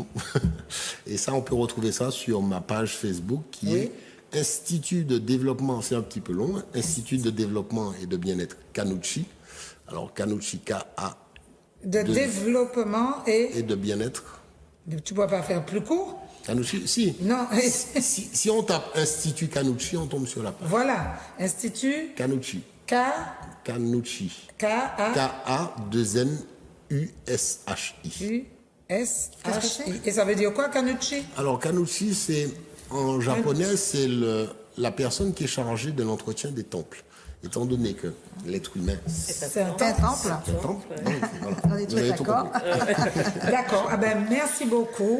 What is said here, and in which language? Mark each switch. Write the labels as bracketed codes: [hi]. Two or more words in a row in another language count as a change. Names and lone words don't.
[fr] Et ça, on peut retrouver ça sur ma page Facebook qui est Institut de développement, c'est un petit peu long, Institut de développement et de bien-être Canucci. Alors, Canucci, K-A. De développement Et de bien-être. Tu ne peux pas faire plus court? Canucci, si. Non. Si on tape Institut Canucci, on tombe sur la page. Voilà. Institut Canucci. Canucci. K-A-2-N-U-S-H-I. U-S-H-I. Et ça veut dire quoi, Canucci? Alors, Canucci, c'est, en japonais, c'est la personne qui est chargée de l'entretien des temples. Étant donné que l'être humain, C'est un C'est un temple. temple. c'est un temple. Donc, voilà. On est tous Vous avez tout d'accord. compris. D'accord. Ah ben, merci beaucoup.